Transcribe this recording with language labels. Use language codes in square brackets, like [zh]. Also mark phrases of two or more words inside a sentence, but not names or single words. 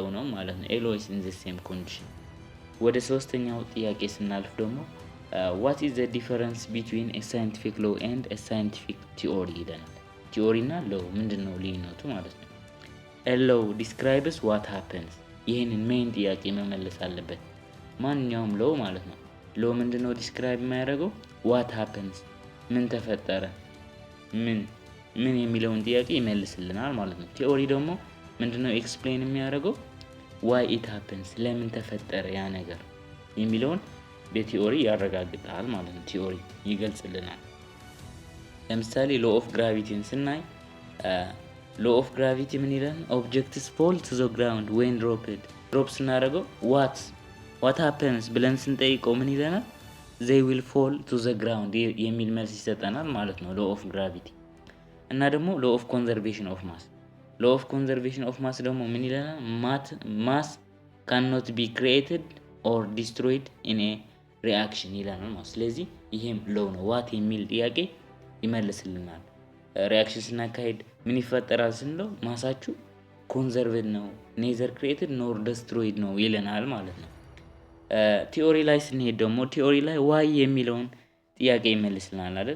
[am] ነው ማለት ነው። [en] always in the same condition። [am] ወደ ሶስተኛው ጥያቄ ስናልፍ ደግሞ [en] what is the difference between a scientific law and a scientific theory [am] ይለናል። ቲዮሪ እና ሎው ምንድነው ልዩነቱ ማለት ነው። [en] a law describes what happens። [am] ይሄንን ሜን ጥያቄ መመለስ አለበት ማንኛውም ሎው ማለት ነው። ሎው ምንድነው ዲስክራይብ የሚያደርገው? [en] what happens [am] ምን ተፈጠረ፣ ምን የሚለውን ጥያቄ ይመልስልናል ማለት ነው። ቲዮሪ ደግሞ ምንድነው ኤክስፕሌን የሚያደርገው? [en] why it happens [am] ለምን ተፈጠረ ያ ነገር የሚለውን በቲዮሪ ያረጋግጣል ማለት ነው። ቲዮሪ ይገልጽልናል። ለምሳሌ [en] law of gravity [am] ስናይ [en] law of gravity [am] ምን ይላል? [en] objects fall to the ground when drop [am] ስናደርገው [en] what happens [am] ብለን ስንጠይቀው ምን ይለናል? [en] they will fall to the ground [am] የሚል መልስ ይሰጠናል ማለት ነው [en] law of gravity። [am] እና ደግሞ [en] law of conservation of mass law of conservation of mass [am] ደግሞ ምን ይለናል? ማስ [en] cannot be created or destroyed in a reaction [am] ይለናል ማለት። ስለዚህ ይሄም ሎው ነው። ዋት የሚል ጥያቄ ይመልስልናል። ሪአክሽን ስናካሄድ ምን ይፈጠራል ስንለው ማሳችሁ ኮንዘርቭድ ነው [en] neither created nor destroyed [am] ነው ይለናል ማለት ነው። ቲዮሪ ላይ ስንሄድ ደግሞ ቲዮሪ ላይ ዋይ የሚለውን ጥያቄ ይመልስልናል አይደል?